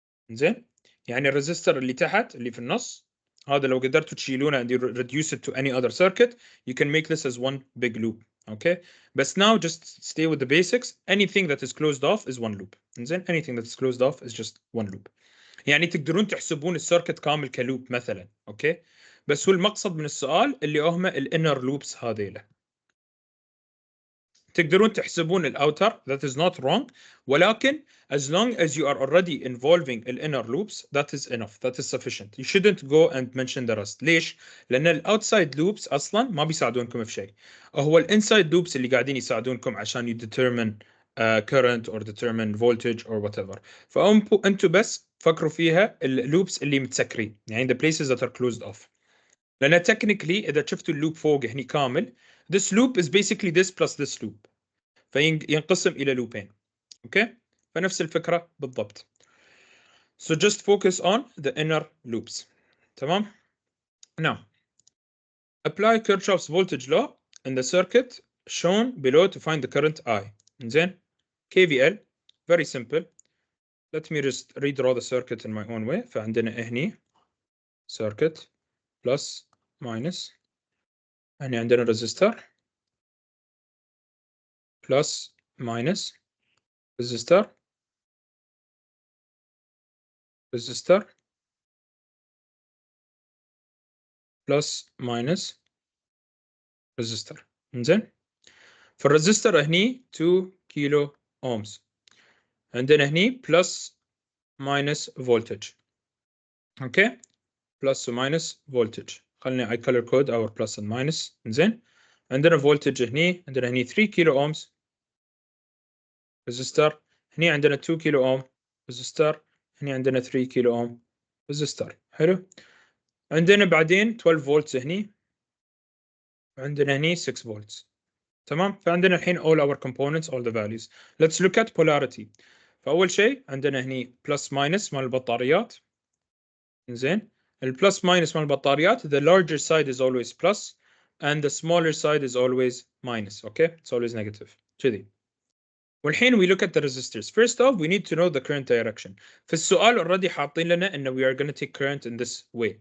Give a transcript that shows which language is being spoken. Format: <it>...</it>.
<ar>انزين يعني الريزستور اللي تحت اللي في النص هذا لو قدرتوا تشيلونه</ar> <en>and you reduce it to any other circuit you can make this as one big loop. okay but now just stay with the basics. Anything that is closed off is one loop. انزين anything that is closed off is just one loop.</en> <ar>يعني تقدرون تحسبون السيركت كامل كلوب مثلا. اوكي بس هو المقصد من السؤال اللي هم الانر لوبس هذيله. تقدرون تحسبون الاوتر</ar> <en>that is not wrong ولكن as long as you are already involving the inner loops that is enough, that is sufficient. You shouldn't go and mention the rest.</en> <ar>ليش؟ لأن الاوتسايد loops أصلا ما بيساعدونكم في شيء. هو الانسايد loops اللي قاعدين يساعدونكم عشان</ar> <en>you determine current or determine voltage or whatever.</en> <ar>فأنتوا بس فكروا فيها اللوبس اللي متسكرين يعني</ar> <en>the places that are closed off.</en> <ar>لأن technically إذا شفتوا اللوب فوق هني كامل</ar> <en>this loop is basically this plus this loop</en> <ar>فينقسم إلى لوبين. اوكي فنفس الفكرة بالضبط.</ar> <en>So just focus on the inner loops. تمام. Now apply Kirchhoff's voltage law in the circuit shown below to find the current I. زين KVL very simple. Let me just redraw the circuit in my own way. فعندنا هني circuit plus minus هني عندنا resistor plus minus resistor resistor plus minus resistor.</en> <ar>زين فالريزستور هني 2 كيلو اومز عندنا هني بلس ماينس فولتج. اوكي بلس وماينس فولتج.</ar> <en>خليني I color code our plus and minus.</en> <ar>زين عندنا فولتج هني عندنا هني 3 كيلو اومز ريزستور هني عندنا 2 كيلو اوم ريزستور هني عندنا 3 كيلو اوم ريزستور. حلو عندنا بعدين 12 فولتس هني عندنا هني 6 فولتس. تمام فعندنا الحين</ar> <en>all our components all the values. Let's look at polarity.</en> <ar>فأول شيء عندنا هني plus minus مال البطاريات.</ar> <en>زين البلس minus</en> <ar>مال البطاريات</ar> <en>the larger side is always plus and the smaller side is always minus. okay it's always negative</en> <ar>كذي. والحين</ar> <en>we look at the resistors. First off we need to know the current direction.</en> <ar>في السؤال</ar> <en>already</en> <ar>حاطين لنا إنه</ar> <en>we are going to take current in this way.</en>